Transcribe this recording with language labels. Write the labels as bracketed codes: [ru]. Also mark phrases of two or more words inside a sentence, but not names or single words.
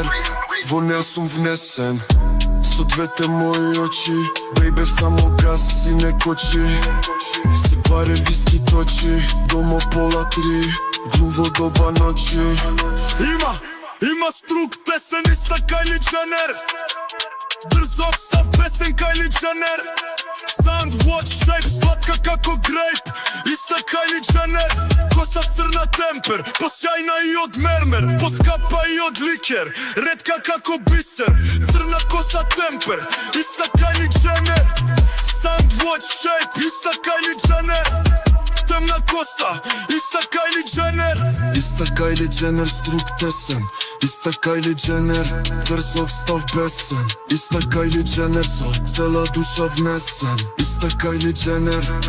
[mk] Во неа сум внесен со двете мои очи, бейбе само газ и не кочи. Се баре виски точи, дома пола 3, глуво доба ночи. Има струк тесен, иста Кайли Дженер. Дрзок став песен Кайли Дженер. [en] Sound watch shape, [mk] сладка како грейп, иста Кайли Дженер. Коса црна темпер, посјајна и од мермер, поскапа и од ликер, ретка како бисер. Црна коса темпер, иста Кайли Дженер. [en] Sound watch shape, [mk] иста Кайли Дженер. Темна коса, иста Кайли Дженер. Иста Кайли Дженер, струк тесен, иста Кайли Дженер. Дрзок став бесен, иста Кайли Дженер. Со цела душа внесен, иста Кайли Дженер.